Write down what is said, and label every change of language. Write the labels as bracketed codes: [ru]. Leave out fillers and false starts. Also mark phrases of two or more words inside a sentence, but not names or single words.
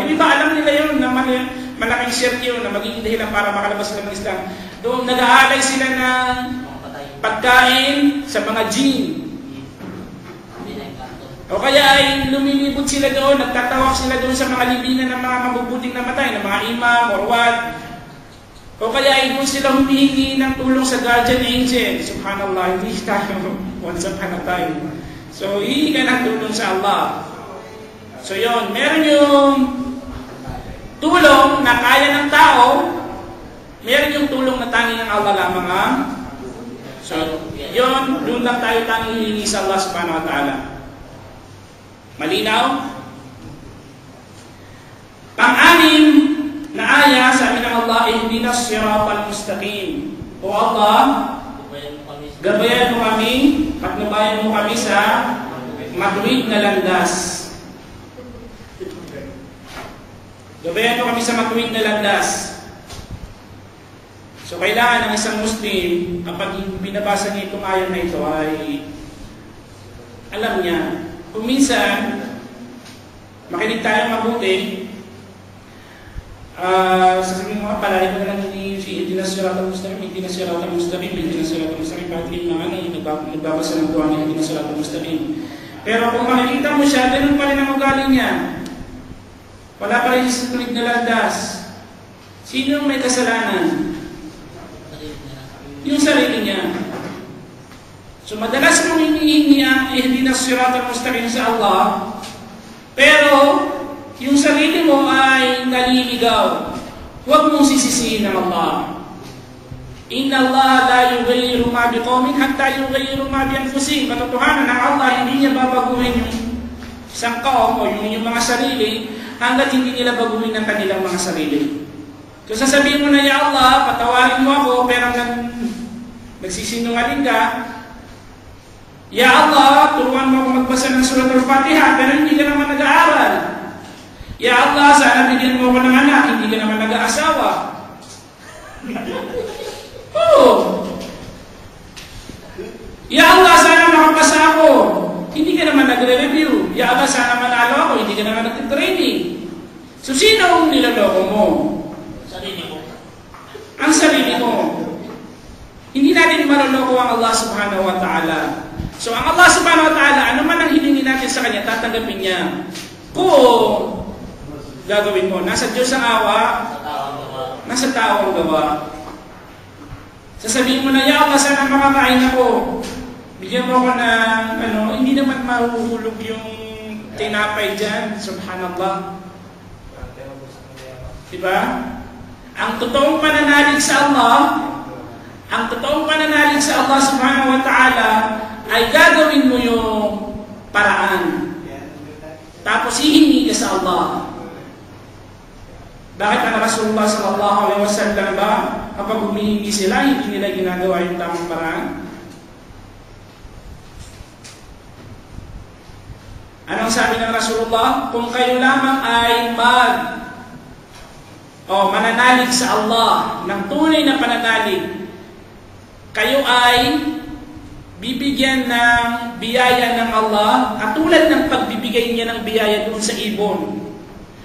[tl] Hindi ba alam nila yun na malaking shirk yun, na magiging dahilan para makalabas sila ng Islam. Doon nag-aalay sila ng pagkain sa mga jinn. O kaya ay lumilibot sila doon, nagtatawak sila doon sa mga libingan ng mga mabubuting namatay, ng mga imam or what. O kaya ay doon sila humihingi ng tulong sa guardian angel. Subhanallah, hindi tayo [en] once upon a time. [tl] So, hihingi ka ng tulong sa Allah. So, yun. Meron yung tulong na kaya ng tao, meron yung tulong na tanging ng Allah lamang ang. So, yun, doon lang tayo tanging hihingi sa Allah [ar] سبحانه وتعالى. [tl] Malinaw? Pang-anim na aya, sabi ng Allah, [ar] اهدنا الصراط المستقيم. [tl] O Allah, gabayan mo kami, patnubayan mo kami sa matuwid na landas. Gabayan mo kami sa matuwid na landas. So, kailangan ng isang Muslim, kapag binabasa niya itong ayan na ito, ay alam niya, kung minsan, makinig tayo mabuti, sasabihin mo, palagi ko na lang [ar] اهدنا الصراط المستقيم, اهدنا الصراط المستقيم, اهدنا الصراط المستقيم, [tl] bakit yung mga nagbabasa ng doa ng [ar] اهدنا الصراط المستقيم. [tl] Pero kung makikita mo siya, ganun pa rin ang ugali niya. Wala pa rin sa tuwid na landas. Sino ang may kasalanan? Yung sarili niya. So madalas mong hinihingi ang [ar] اهدنا الصراط المستقيم [tl] sa Allah, pero yung sarili mo ay naliligaw. Huwag mong sisisihin ng Allah. [ar] إن الله لا يغير ما بقوم حتى يغيروا ما بأنفسهم. [tl] Katotohanan ng Allah, hindi niya babaguhin yung isang kaum o yung mga sarili hanggat hindi nila baguhin ang kanilang mga sarili. Kung sasabihin mo na, [ar] يا الله, [tl] patawarin mo ako, pero nagsisinungaling ka, [ar] يا الله, [tl] turuan mo ako magbasa ng surat al-Fatiha, pero hindi ka naman nag-aaral. [ar] يا الله, [tl] sana bigyan mo ako ng anak, hindi ka naman nag-aasawa. Oh! [ar] يا الله, [tl] sana makapasa ako, hindi ka naman nagre-review. [ar] يا الله, [tl] sana manalo ako, hindi ka naman nag-training. So, sino ang nilaloko mo? Sarili mo. Ang sarili mo. Hindi natin maloloko ang Allah [ar] سبحانه وتعالى. [tl] So, ang Allah [ar] سبحانه وتعالى, [tl] ano man ang hiningi natin sa Kanya, tatanggapin niya. Kung gagawin mo, nasa Diyos ang awa, nasa tao ang gawa. Sasabihin mo na, [ar] يا الله, [tl] sana makakain ako. Bigyan mo ako ng, hindi naman mahuhulog yung tinapay dyan. Subhanallah. Diba? Ang totoong pananalig sa Allah, [ar] سبحانه وتعالى, [tl] ay gagawin mo yung paraan. Tapos hihingi ka sa Allah. Bakit ang Rasulullah [ar] صلى الله عليه وسلم [tl] ba, kapag humihingi sila, hindi nila ginagawa yung tamang paraan? Anong sabi ng Rasulullah? Kung kayo lamang ay mananalig sa Allah ng tunay na pananalig, kayo ay bibigyan ng biyaya ng Allah at tulad ng pagbibigay niya ng biyaya doon sa ibon.